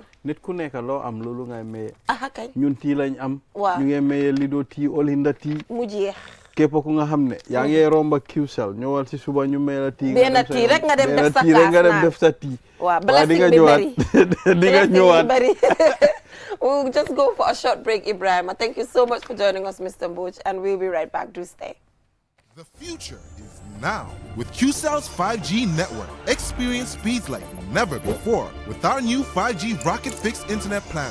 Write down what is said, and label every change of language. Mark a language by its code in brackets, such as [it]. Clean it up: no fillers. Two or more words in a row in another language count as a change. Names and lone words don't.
[wo] nit ku nekk loo am loolu ngay maye. ah kañ. ñun tii lañ am. waaw ñu ngi maye Lido tii Olinda tii. mu jeex. képp ku nga xam ne yaa ngi romba QCell ñëwal si suba ñu may la tii benn tii rek nga dem def sa tii rek nga dem kaas def sa tii waaw waaye di nga blessing bi ñëwaat bari di nga ñëwaat [en] We'll just go for a short break, Ibrahim. Thank you so much for joining us, Mr. Butch, and we'll be right back. Do stay. The future is now with QCell's 5G network. Experience speeds like never before with our new 5G Rocket Fixed Internet plan.